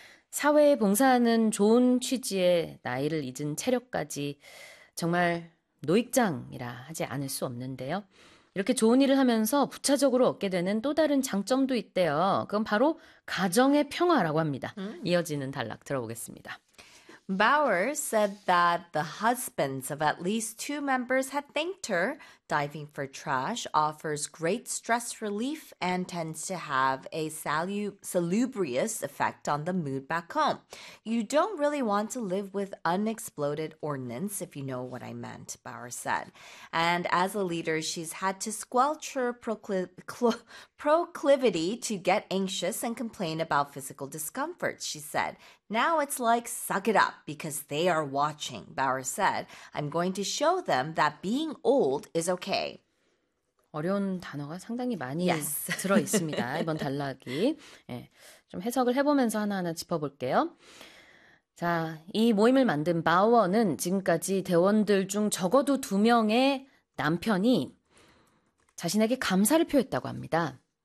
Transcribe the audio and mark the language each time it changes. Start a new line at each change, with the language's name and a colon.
Korean: 사회에 봉사하는 좋은 취지에 나이를 잊은 체력까지 정말 노익장이라 하지 않을 수 없는데요. 이렇게 좋은 일을 하면서 부차적으로 얻게 되는 또 다른 장점도 있대요. 그건 바로 가정의 평화라고 합니다. 이어지는 단락 들어보겠습니다.
English: Bauer said that the husbands of at least two members had thanked her. Diving for trash offers great stress relief and tends to have a salubrious effect on the mood back home. You don't really want to live with unexploded ordnance, if you know what I meant, Bauer said. And as a leader, she's had to squelch her proclivity to get anxious and complain about physical discomfort, she said. Now it's like, suck it up, because they are watching, Bauer said. I'm going to show them that being old is okay.
Korean: 어려운 단어가 상당히 많이
English: Yes.
Korean: 들어 있습니다. 이번 단락이. 예, 좀 해석을 해보면서 하나하나 짚어볼게요. 자, 이 모임을 만든 바우어는 지금까지 대원들 중 적어도 두 명의 남편이 자신에게 감사를 표했다고 합니다.